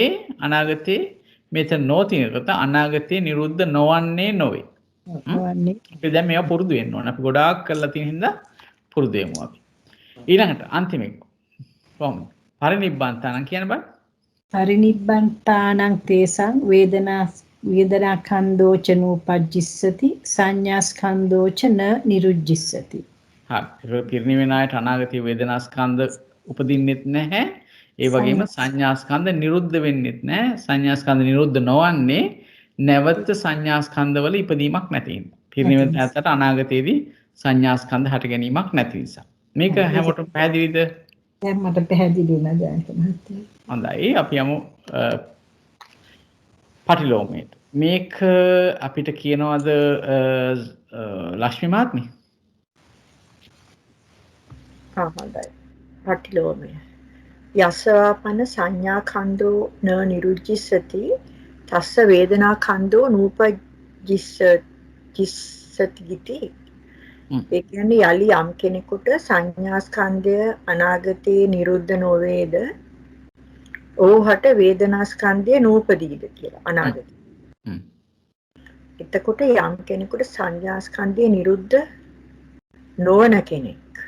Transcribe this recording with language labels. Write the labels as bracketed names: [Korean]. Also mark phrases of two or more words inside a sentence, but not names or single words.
[Sinhala] අනාගතේ මෙතන නෝ තියෙනකොට අනාගතේ නිරුද්ධ නොවන්නේ නොවේ. නොවන්නේ. අපි දැන් මේවා පුරුදු වෙන්න ඕන. අපි ගොඩාක් කරලා තියෙන හින්දා පුරුදු වෙමු අපි. ඊළඟට අන්තිම එක. කොහොමද? පරිනිබ්බන්තානම් කියන බෑ. [Pali] පරිනිබ්බන්තානං තේසං වේදනාඛන්‍தோ ච නූපජ්ජිස්සති සංඥාස්කන්‍தோ ච න නිරුද්ධිස්සති. [Sinhala] හරි. පිරිනිවෙන අයට අනාගතයේ වේදනාස්කන්ධ උපදින්නෙත් නැහැ. ඒ වගේම සංඥාස්කන්ධ නිරුද්ධ වෙන්නෙත් නැහැ. සංඥාස්කන්ධ නිරුද්ධ නොවන්නේ නැවත සංඥාස්කන්ධවල ඉපදීමක් නැති හින්දා. පිරිනිවෙන අයට අනාගතයේදී සංඥාස්කන්ධ හට ගැනීමක් නැති නිසා. මේක හැමෝටම පැහැදිලිද? දැන් මට පැහැදිලි වුණා ජයන්ත මහත්තයා. හොඳයි අපි යමු පටිලෝමයට. මේක අපිට කියනවාද ලක්ෂ්මී මහත්මිය? හොඳයි. පටිලෝමය. [Pali] යසවාපන සංඥා කන්දෝ න නිරුද්ධිස්සති තස්ස වේදනා කන්දෝ නූපජ්ජිස්සති ගිති. [Sinhala] ඒ කියන්නේ යලි යම් කෙනෙකුට සංඥා ස්කන්ධය අනාගතේ නිරුද්ධ නොවේද ඕහට වේදනා ස්කන්ධය නූපදීද කියලා අනාගතේ. එතකොට යම් කෙනෙකුට සංඥා ස්කන්ධය නිරුද්ධ නොවන කෙනෙක්